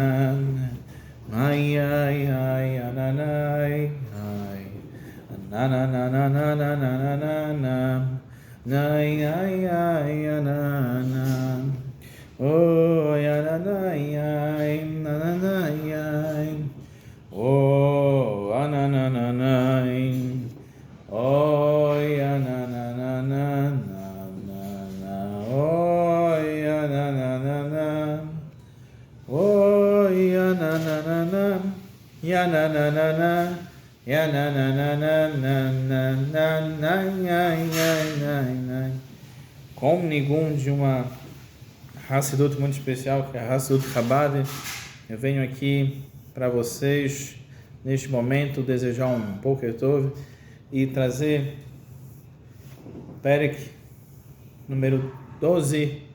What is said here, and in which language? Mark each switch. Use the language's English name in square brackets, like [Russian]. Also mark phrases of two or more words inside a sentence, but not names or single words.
[Portuguese] Ai ai ai ananai ai. Na na na na na na na na na na. Ai ai ai anana. Oh ananai ai ananai ai. Oh anananai. Oh anananana. Oh, ya na na na na, ya na na na na, ya na na na na na na na na na. Com Nigun de uma Hassidut muito especial, que é a Hassidut Chabad, eu venho aqui para vocês neste momento desejar um [Hebrew] Boker Tov [Portuguese] e trazer Perek número 12.